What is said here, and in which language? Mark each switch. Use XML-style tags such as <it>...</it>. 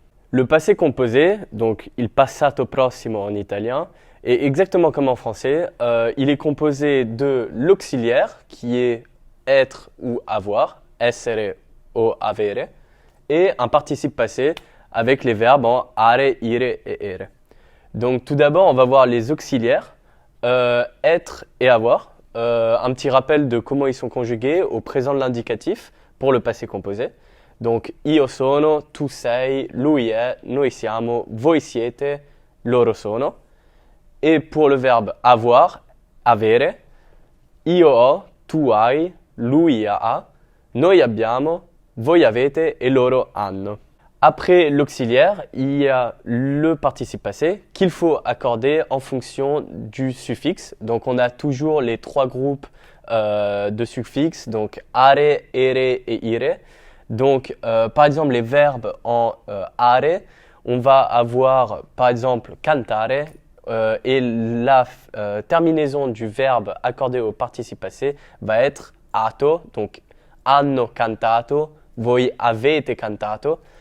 <fr>Le passé composé, donc il passato prossimo en italien, est exactement comme en français, il est composé de l'auxiliaire qui est être ou avoir,</fr> <it>essere o avere,</it> <fr>et un participe passé avec les verbes en are, ire et ere. Donc tout d'abord on va voir les auxiliaires. Être et avoir. Un petit rappel de comment ils sont conjugués au présent de l'indicatif pour le passé composé. Donc</fr> <it>io sono, tu sei, lui è, noi siamo, voi siete, loro sono.</it> <fr>Et pour le verbe avoir,</fr> <it>avere, io ho, tu hai, lui ha, noi abbiamo, voi avete</it> <fr>et</fr> <it>loro hanno.</it> <fr>Après l'auxiliaire, il y a le participe passé qu'il faut accorder en fonction du suffixe. Donc on a toujours les trois groupes de suffixes, donc are, ere et ire. Donc par exemple les verbes en are, on va avoir par exemple cantare et la terminaison du verbe accordé au participe passé va être ato, donc</fr> <it>hanno cantato, voi avete cantato.</it>